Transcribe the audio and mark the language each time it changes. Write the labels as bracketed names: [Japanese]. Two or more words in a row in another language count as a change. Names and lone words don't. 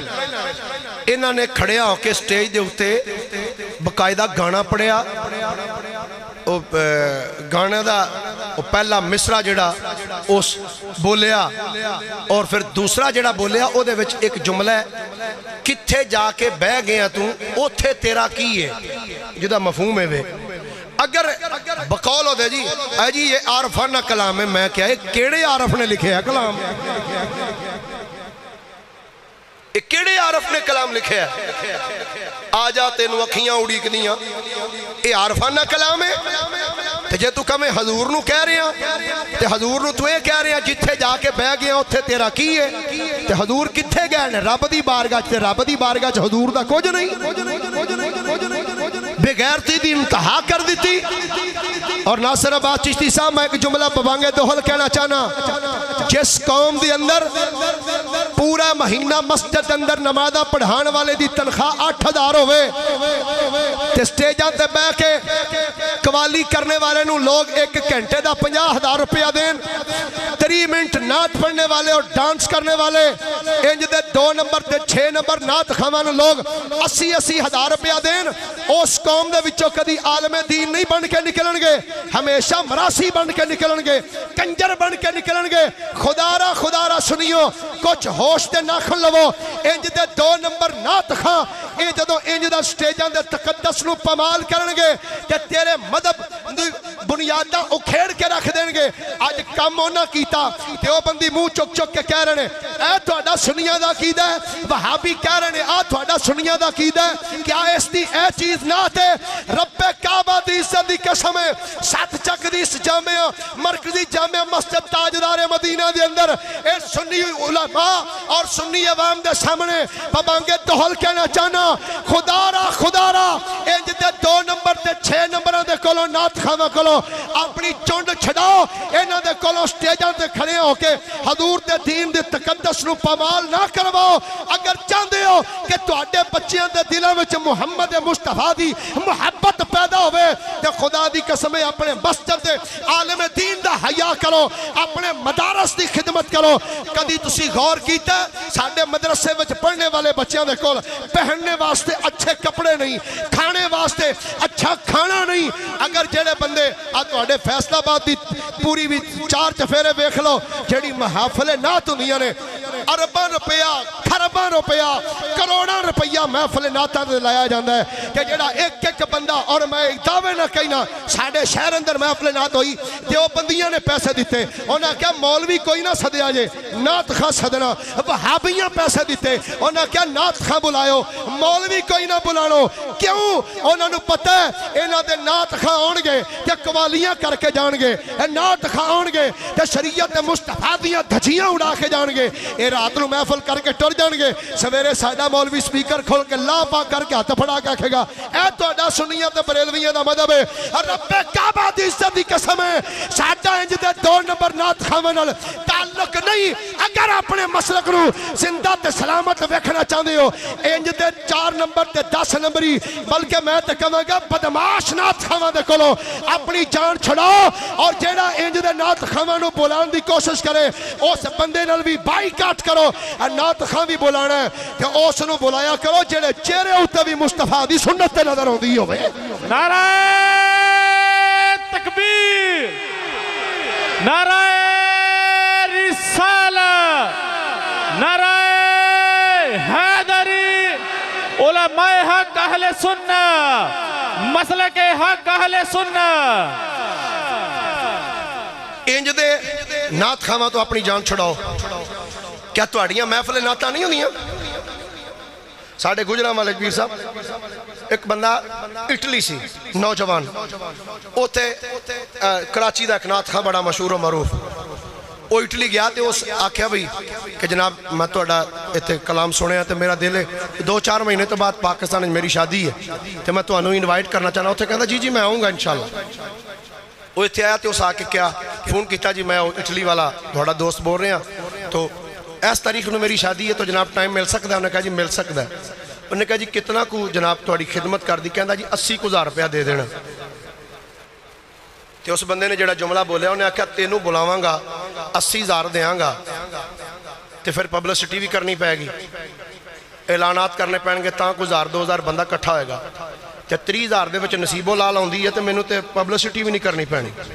[Urdu] انہوں نے کھڑے ہو کے [Punjabi] سٹیج دے اٹھے باقاعدہ گانا پڑھیا، گانے دا پہلا مصرع جڑا اس بولیا، [Urdu] اور پھر دوسرا [Punjabi] جڑا بولیا او دے وچ ایک جملہ ہے، کتھے جا کے بہ گیا تو اوتھے تیرا کی ہے، جدا مفہوم ہے وے۔ [Urdu] اگر بقول ہو دے جی اے جی یہ عارفانہ کلام ہے، میں کیا ہے کیڑے عارف نے لکھے ہے کلام، ایک کیڑے عارف نے کلام لکھے ہے، [Punjabi] آ جا تینو اکھیاں اڑی کنیاں، [Urdu] یہ عارفانہ کلام ہے۔ [Punjabi] تے جے تو کمیں حضور نو کہہ رہے ہیں تے حضور نو تو اے کہہ رہے ہیں جتھے جا کے بہ گیا اتھے تیرا کی ہے، تے حضور کتھے گئے نے رب دی بارگاہ تے رب دی بارگاہ چ حضور دا کچھ نہیں، بے غیرتی دی انتہا کر دیتی۔ اور ناصر عباس چشتی صاحب میں ایک جملہ ببانگے دوہل کہنا چاہنا، جس قوم دی اندر پورا مہینہ مسجد اندر نمازہ پڑھان والے دی تنخواہ 8,000 ہوئے، تے سٹیجاں تے بہ کے قوالی کرنے والے نو لوگ ایک گھنٹے دا 50,000 روپیہ دین، 3 منٹ نعت پڑھنے والے اور ڈانس کرنے والے انج دے 2 نمبر تے 6 نمبر نعت خواہاں لوگ 80,000 روپیہ دین، اس قوم دے وچوں کدی عالم دین نہیں بن کے نکلن گے، ہمیشہ مراسی بن کے نکلن گے، کنجر بن کے نکلن گے۔ خدا را سنیو، کچھ ہوش دے ناخن لو، انج دے 2 نمبر نعت خواہ اے جدو انج دا سٹیجاں دے تقدس نو پامال کرن گے تے تیرے مذہب بنیاداں اکھیڑ کے رکھ دیں گے. اج کم انہاں کیتا دیوبندی منہ چک چک کے کہہ رہے ہیں اے تہاڈا سنیاں دا عقیدہ ہے, وہابی کہہ رہے ہیں آ تہاڈا سنیاں دا عقیدہ ہے. کیا اس دی اے چیز نہ تے رب کعبہ دی عزت دی قسم ہے, 7 چک دی اس جامعہ مرکزی جامعہ مسجد تاجدار مدینہ دے اندر اے سنی علماء اور سنی عوام دے سامنے پابانگے دہل کہنا چاہنا خدا را انج دے 2 نمبر تے 6 نمبراں دے کولوں نعت خواں کولوں اپنی چونڈ چھڈاؤ, انہاں دے کولوں سٹیجاں تے کھڑے ہو کے حضور دے دین دے تقدس نو پامال نہ کرواؤ. اگر چاہندے ہو کہ تہاڈے بچیاں دے دلاں وچ محمد مصطفیٰ دی محبت پیدا ہوئے تے خدا دی قسم اپنے مسجد دے عالم دین دا حیا کرو, اپنے مدارس دی خدمت کرو. کدی تسی غور کیتا ساڈے مدرسے وچ پڑھنے والے بچیاں دے کول پہننے واسطے اچھے کپڑے نہیں, کھانے واسطے اچھا کھانا نہیں. اگر جڑے بندے تہاڈے فیصل آباد دی پوری بھی 4 چفیرے ویکھ لو جڑی محافل نعت ہوندیاں نے, ارباں روپیہ خرباں روپیہ کروڑاں روپیہ محفل نعتاں تے لایا جاندا ہے کہ جڑا ایک ایک بندہ, اور میں دعوے نہ کہنا ساڈے شہر اندر محفل نعت ہوئی دیوبندیاں نے پیسے دیتے, انہاں کہا مولوی کوئی نہ سدیا جے نعت خواں سدنا, وہابیاں پیسے دیتے انہاں کہا نعت خواں بلائیو مولوی کوئی نہ بلانو. کیوں؟ انہاں نوں پتہ ہے انہاں دے نعت خواں آن گے تے قوالیاں کر کے جان گے, نعت خواں آن گے تے شریعت مصطفیٰ دیاں دھجیاں اڑا کے جان گے, اے رات نو محفل کر کے ٹر جان گے, سویرے ساڈا مولوی سپیکر کھول کے لا پا کر کے ہاتھ پھڑا کے آکھے گا اے تہاڈا سنیاں تے بریلویاں دا مذہب ہے. رب کعبہ دی عزت دی قسم ہے ساڈا انج دے 2 نمبر نعت خواں نال تعلق نہیں. اگر اپنے مسلک نو زندہ تے سلامت ویکھنا چاہندے ہو انج دے 4 نمبر تے 10 نمبری بلکہ میں تے کہاں گا بدماش نعت خواں دے کولوں اپنی جان چھڑاؤ, اور جیڑا انج دے نعت خواں نو بلان دی کوشش کرے اس بندے نال بھی بائیکاٹ کرو. نعت خواں بھی بلانا ہے تے اس نو بلایا کرو جڑے چہرے اوتے بھی مصطفیٰ دی سنت تے نظر آندی ہوے. [Urdu] نعرہ تکبیر, نعرہ رسالت, نعرہ حیدری, علماء حق اہل سنت, مسلک حق اہل سنت. [Punjabi] انج دے نعت خواں تو اپنی جان چھڑاؤ. کیا تہاڈیاں محفل نعتاں نہیں ہوندیاں؟ ساڈے گجراں والے پیر صاحب ایک بندہ اٹلی سی نوجوان, اوتھے کراچی دا ایک نعت خواں بڑا مشہور و معروف, وہ اٹلی گیا تے اس آکھیا بھئی کہ جناب میں تہاڈا ایتھے کلام سنیا تے میرا دل ہے 2-4 مہینے تو بعد پاکستان وچ میری شادی ہے تے میں تہانوں انوائٹ کرنا چاہنا. اوتھے کہندا جی میں آؤں گا انشاءاللہ. وہ ایتھے آیا تے اس آ کے کیا فون کیتا جی میں اٹلی والا تہاڈا دوست بول رہے ہیں تو اس تاریخ نو میری شادی ہے تو جناب ٹائم مل سکتا ہے؟ [Urdu] انہوں نے کہا جی مل سکتا ہے. انہوں نے کہا [Punjabi] جی کتنا کو جناب تہاڈی خدمت کر دی؟ کہندا جی 80,000 روپیہ دے دینا. تے اس بندے نے جڑا جملہ بولیا انہیں آکھیا تینوں بلاواں گا 80,000 دیاں گا تے پھر پبلسٹی بھی کرنی پائے گی, اعلانات کرنے پین گے تاں کوئی 1,000-2,000 بندہ کٹھا ہوئے گا تے 30,000 دے وچ نصیب و لال آندی ہے تے مینوں تے پبلسٹی بھی نہیں کرنی پینی.